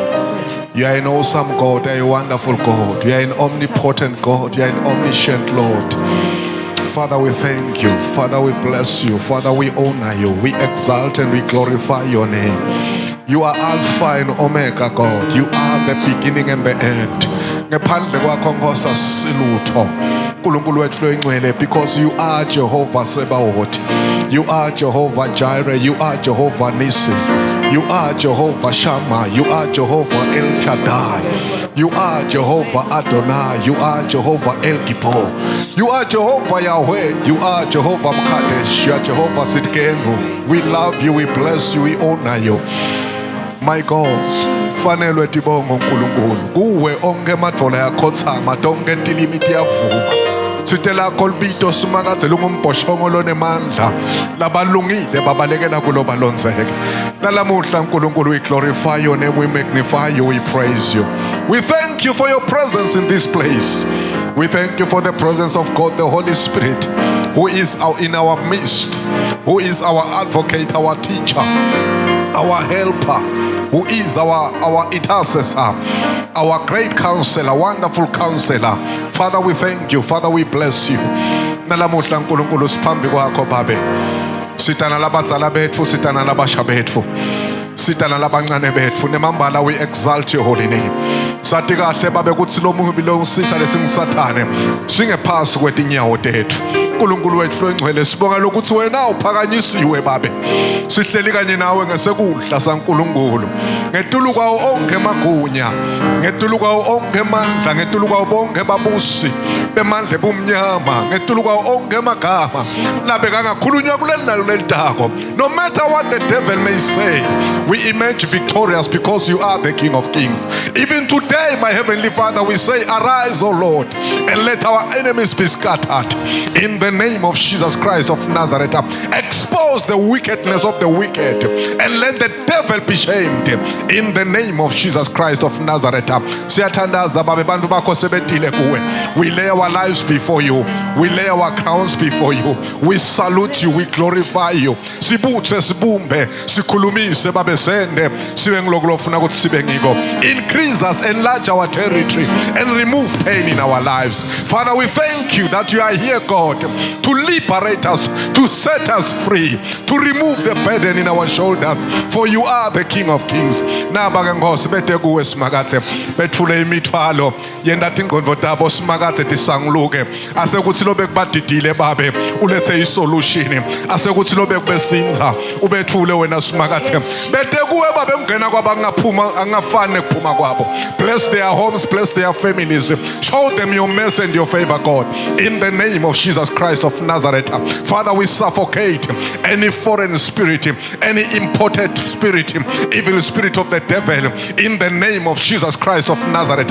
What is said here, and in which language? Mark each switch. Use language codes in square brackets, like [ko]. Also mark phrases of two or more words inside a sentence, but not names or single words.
[en] You are an awesome God. You are a wonderful God. You are an omnipotent God. You are an omniscient Lord. Father, we thank you. Father, we bless you. Father, we honor you. We exalt and we glorify your name. You are Alpha and Omega, God. You are the beginning and the end. [ss] Ngaphandle kwakho ngosasilutho. uNkulunkulu wethu loyingcwele, [en] because you are Jehovah Sebaoth. You are Jehovah Jireh. You are Jehovah Nissi. You are Jehovah Shammah. You are Jehovah El Shaddai. You are Jehovah Adonai. You are Jehovah El Gibor. You are Jehovah Yahweh. You are Jehovah Mkadesh. You are Jehovah Tzidkenu. We love you. We bless you. We honor you. My God, [ss] fanelwe tibongo uNkulunkulu. Kuwe onke madvola yakhothama, tonke ntilimiti yavuma. Sitela kolbito sumakazela ungumboshongo lonemandla. Labalungile babalekela kulo balonzeke. Nalamuhla uNkulunkulu, [en] we glorify your name, we magnify you, we praise you. We thank you for your presence in this place. We thank you for the presence of God, the Holy Spirit, who is in our midst, who is our advocate, our teacher, our helper, who is our intercessor, our great counselor, wonderful counselor. Father, we thank you. Father, we bless you. [ss] Nalamuhla uNkulunkulu siphambi kwakho babe. Sitana labadzala betfu, sitana labasha betfu. Sitana labancane betfu nemambala [en] we exalt your holy name. [ss] Sathi kahle babe kuthi lo mubi lo usisa lesingisathane singephasi kwetinyawo tethu. uNkulunkulu wethu longcwele sibonga lokuthi wena uphakanyisiwe babe. Sihleli kanye nawe ngesekudla saNkulunkulu. Ngetulu kwawo onke magunya, ngetulu kwawo onke mandla, ngetulu kwawo bonke babusi bemandla bumnyama, ngetulu kwawo onke magama labe kangakhulunywa kuleli nalo lelitako. [en] No matter what the devil may say, we emerge victorious because you are the King of Kings. Even today, my Heavenly Father, we say, arise, O Lord, and let our enemies be scattered. In the name of Jesus Christ of Nazareth, expose the wickedness of the wicked and let the devil be shamed. In the name of Jesus Christ of Nazareth. [ss] Siyathandaza babe bantu bakho sebetile kuwe. [en] We lay our lives before you. We lay our crowns before you. We salute you. We glorify you. [ss] Sibuthe sibumbe sikhulumise babe sende sibe ngilokufuna ukuthi sibe ngiko. [en] Increase us, enlarge our territory and remove pain in our lives. Father, we thank you that you are here, God, to liberate us, to set us free, to remove the burden in our shoulders, for you are the King of Kings. [ss] Naba nkosi bete kuwe simakathe bethule imithwalo yenda tingqondo tabo simakathe tisanguluke asekuthi lobe kubadidile babe ulethe isolution asekuthi lobe kubesinza ubethule wena simakathe bete kuwe babe mngena kwabangaphuma angafane kuphuma kwabo. [en] Bless their homes, bless their families, show them your mercy and your favor, God, in the name of Jesus Christ of Nazareth. Father, we suffocate any foreign spirit, any imported spirit, evil spirit of the devil, in the name of Jesus Christ of Nazareth.